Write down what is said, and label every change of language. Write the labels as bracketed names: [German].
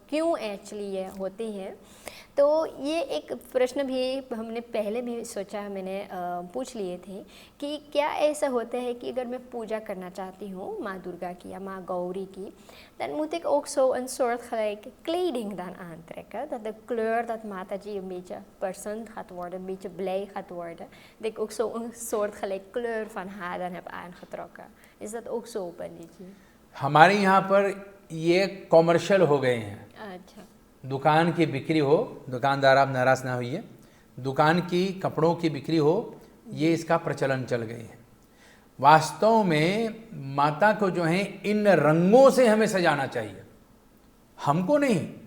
[Hindi] क्यों एक्चुअली ये होती है। तो ये एक प्रश्न भी हमने पहले भी सोचा, मैंने पूछ लिए थे कि क्या ऐसा होता है कि अगर मैं पूजा करना चाहती हूँ माँ दुर्गा की या माँ गौरी की, [Dutch] dan moet ik ook zo een soortgelijke kleding dan aantrekken. Dat de kleur dat Mataji een beetje persend gaat worden, een beetje blij gaat worden. Dat ik ook zo een soortgelijke kleur van haar dan heb aangetrokken. Is dat ook zo, [Hindi] पंडित जी? हमारे यहाँ पर ये commercial हो गए हैं। अच्छा। दुकान की बिक्री हो, दुकानदार आप नाराज ना होइए, दुकान की कपड़ों की बिक्री हो, ये इसका प्रचलन चल गई है। वास्तव में माता को जो है इन रंगों से हमें सजाना चाहिए, हमको नहीं।